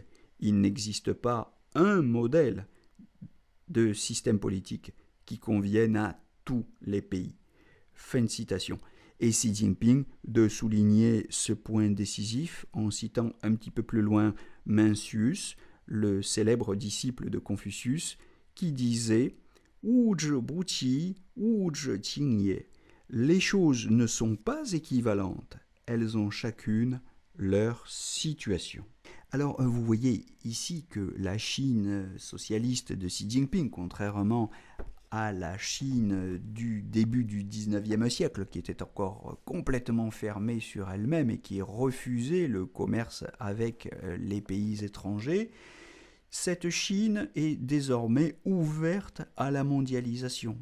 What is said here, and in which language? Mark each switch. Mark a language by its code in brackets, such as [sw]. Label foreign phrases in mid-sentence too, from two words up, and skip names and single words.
[fr] Il n'existe pas un modèle de système politique qui convienne à tous les pays. Fin de citation. Et Xi Jinping de souligner ce point décisif en citant un petit peu plus loin Mencius, le célèbre disciple de Confucius, qui disait « [zh] 物之不齐，物之情也 ». [fr] Les choses ne sont pas équivalentes, elles ont chacune leur situation. Alors, vous voyez ici que la Chine socialiste de Xi Jinping, contrairement à la Chine du début du XIXe siècle, qui était encore complètement fermée sur elle-même et qui refusait le commerce avec les pays étrangers, cette Chine est désormais ouverte à la mondialisation.